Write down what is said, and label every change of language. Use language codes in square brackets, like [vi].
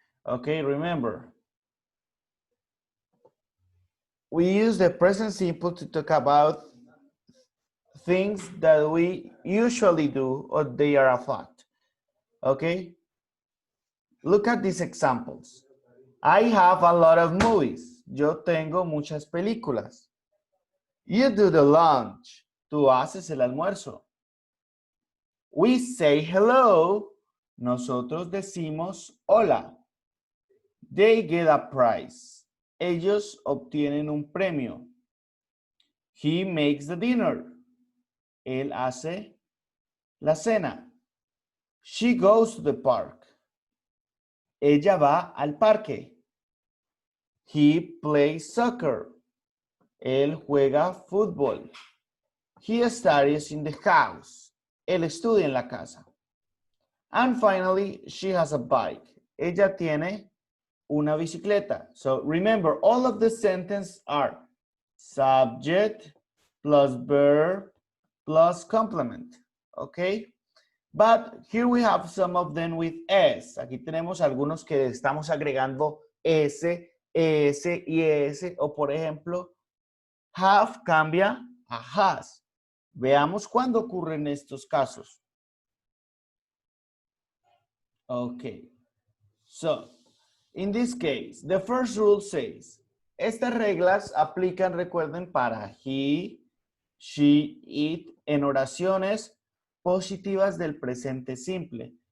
[en] Okay, remember, we use the present simple to talk about things that we usually do or they are a fact. Okay, look at these examples. I have a lot of movies. [es] Yo tengo muchas películas. [en] You do the lunch. [es] Tú haces el almuerzo. [en] We say hello. [es] Nosotros decimos hola. [en] They get a prize. [es] Ellos obtienen un premio. [en] He makes the dinner. [es] Él hace la cena. [en] She goes to the park. [es] Ella va al parque. [en] He plays soccer. [es] Él juega fútbol. [en] He studies in the house. [es] Él estudia en la casa. [en] And finally, she has a bike. [es] Ella tiene una bicicleta. [en] So remember, all of the sentences are subject plus verb plus complement. Okay? But here we have some of them with S. [es] Aquí tenemos algunos que estamos agregando S, ES y ES. O por ejemplo, have cambia a has. Veamos cuándo ocurren estos casos. [en] Okay. So, in this case, the first rule says, [es] estas reglas aplican, recuerden, para he, she, it, en oraciones positivas del presente simple.